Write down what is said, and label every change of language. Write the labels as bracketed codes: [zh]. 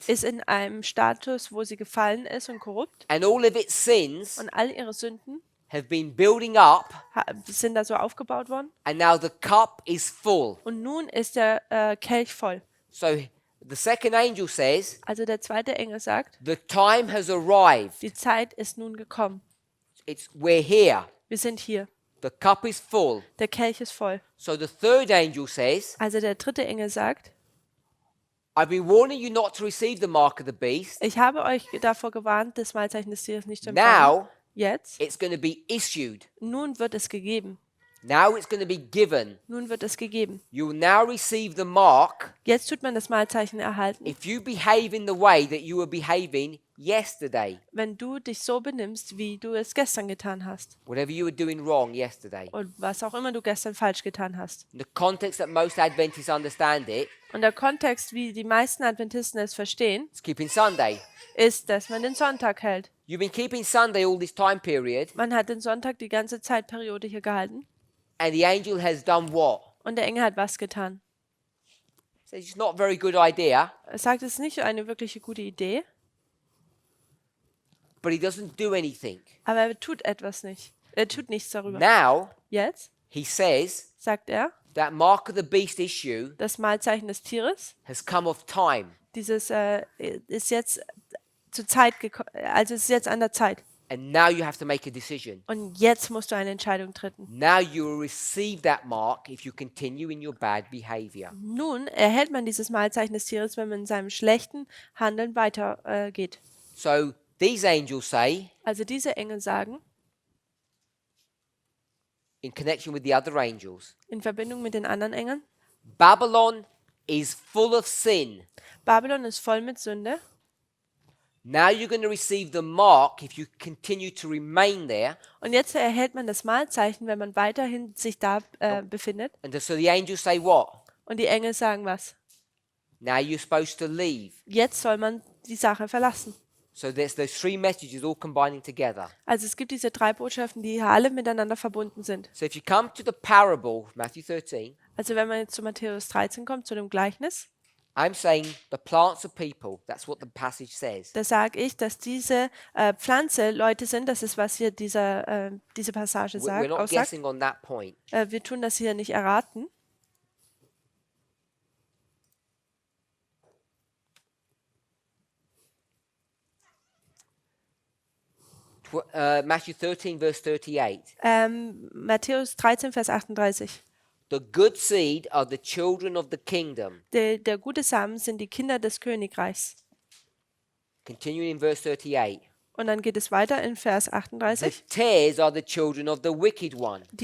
[de] ist in einem Status, wo sie gefallen ist und korrupt. [en] and all of its sins [de] Und all ihre Sünden [en] have been building up, [de] sind da so aufgebaut worden. [en] and now the cup is full. [de] Und nun ist der Kelch voll. [en] So the second angel says, [de] Also der zweite Engel sagt, [en] the time has arrived. [de] die Zeit ist nun gekommen. [en] We're here. [de] Wir sind hier. [en] The cup is full. [de] Der Kelch ist voll. [en] So the third angel says, [de] Also der dritte Engel sagt, [en] I've been warning you not to receive the mark of the beast. [de] ich habe euch davor gewarnt, das Mahlzeichen des Tieres nicht zu empfangen. [en] Now [de] Jetzt, [en] it's going to be issued. [de] nun wird es gegeben. [en] Now it's going to be given. [de] Nun wird es gegeben. [en] You will now receive the mark [de] Jetzt tut man das Mahlzeichen erhalten, [en] if you behave in the way that you were behaving yesterday. [de] wenn du dich so benimmst, wie du es gestern getan hast. [en] Whatever you were doing wrong yesterday. [de] Und was auch immer du gestern falsch getan hast. [en] In the context that most Adventists understand it, [de] Und der Kontext, wie die meisten Adventisten es verstehen, [en] it's keeping Sunday. [de] ist, dass man den Sonntag hält. [en] You've been keeping Sunday all this time period, [de] Man hat den Sonntag die ganze Zeitperiode hier gehalten. [en] and the angel has done what? [de] Und der Engel hat was getan? [en] Says it's not a very good idea, [de] Er sagt, es ist nicht eine wirkliche gute Idee, [en] but he doesn't do anything. [de] aber er tut etwas nicht. Er tut nichts darüber. [en] Now, [de] Jetzt [en] he says [de] sagt er, [en] that mark of the beast issue [de] das Mahlzeichen des Tieres, [en] has come of time, [de] dieses ist jetzt zur Zeit gekommen, also es ist jetzt an der Zeit. [en] and now you have to make a decision. [de] Und jetzt musst du eine Entscheidung treffen. [en] Now you will receive that mark if you continue in your bad behavior. [de] Nun erhält man dieses Mahlzeichen des Tieres, wenn man in seinem schlechten Handeln weitergeht. geht. [en] So these angels say, [de] Also diese Engel sagen, [en] in connection with the other angels, [de] in Verbindung mit den anderen Engeln, [en] Babylon is full of sin. [de] Babylon ist voll mit Sünde. [en] Now you're going to receive the mark if you continue to remain there. [de] Und jetzt erhält man das Mahlzeichen, wenn man weiterhin sich da befindet. [en] And so the angels say what? [de] Und die Engel sagen was? [en] Now you're supposed to leave. [de] Jetzt soll man die Sache verlassen. [en] So there's those three messages all combining together. [de] Also es gibt diese drei Botschaften, die hier alle miteinander verbunden sind. [en] So if you come to the parable, Matthew 13, [de] Also wenn man jetzt zu Matthäus 13 kommt, zu dem Gleichnis, [en] I'm saying the plants are people. That's what the passage says. [de] da sage ich, dass diese Pflanze Leute sind. Das ist, was hier diese Passage [en] We're not [de] aussagt. [en] guessing on that point. [de] Wir tun das hier nicht erraten. [en] Matthew 13, verse 38. [de] Matthäus 13, Vers 38. [en] The good seed are the children of the kingdom. [de] Der gute Samen sind die Kinder des Königreichs. [en] Continuing in verse 38. [de] Und dann geht es weiter in Vers [en] The [de] 38. [en] tares are the children of the wicked one.